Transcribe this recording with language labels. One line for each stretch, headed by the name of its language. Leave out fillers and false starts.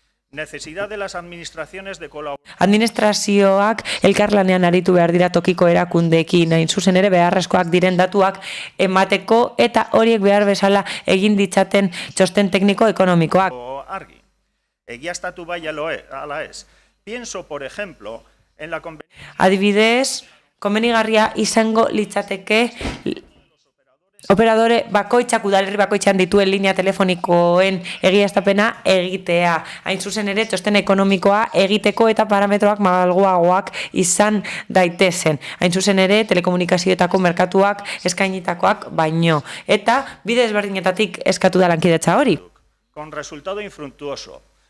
Spanish: Necesidad de las administraciones de colaboración.
Basque: Administrazioak elkarlanean aritu behar dira tokiko erakundeekin, hain zuzen ere beharrezkoak diren datuak emateko eta horiek behar bezala egin ditzaten txosten tekniko ekonomikoak. Argi. Egiaztatu bai ala ez.
Spanish: Pienso, por ejemplo, en la
Basque: adibidez, komenigarria izango litzateke operadore bakoitzak udalerri bakoitzean dituen linea telefonikoen egiaztapena egitea. Hain zuzen ere, txosten ekonomikoa egiteko eta parametroak malguagoak izan daitezen. Hain zuzen ere, telekomunikazioetako merkatuak eskainitakoak baino. Eta bide ezberdinetatik eskatu da lankidetza hori.
Spanish: Con resultado infructuoso.